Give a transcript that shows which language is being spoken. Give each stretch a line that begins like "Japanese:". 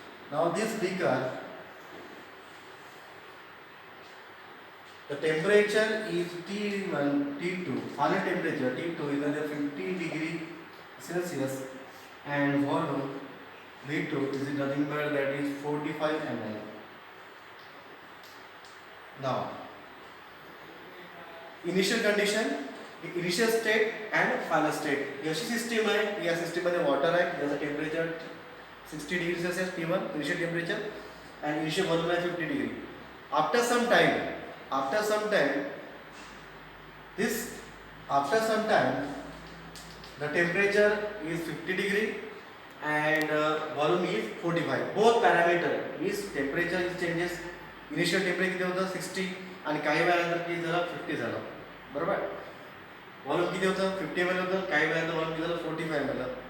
English: Now this beaker, the temperature is T1, T2, final temperature T2 is under 50 degree Celsius and volume V2 is nothing but that is 45 ml. Now, initial condition, initial state and final state.
Marathi: अशी system आहे, या system मध्ये water आहे, त्याचं temperature 60 degree Celsius T1 initial temperature
English: and initial volume
Marathi: आहे 50 degree.
English: After some time, the temperature is 50 degree and volume is 45. Both parameter means temperature is changes.
Marathi: Initial temperature किती होतं 60 आणि काही वेळानंतर किती झालं 50 झालं, बरोबर. व्हॉल्यूम किती होतं 50 ml होतं, काही वेळानंतर व्हॉल्यूम किती झालं 45 ml.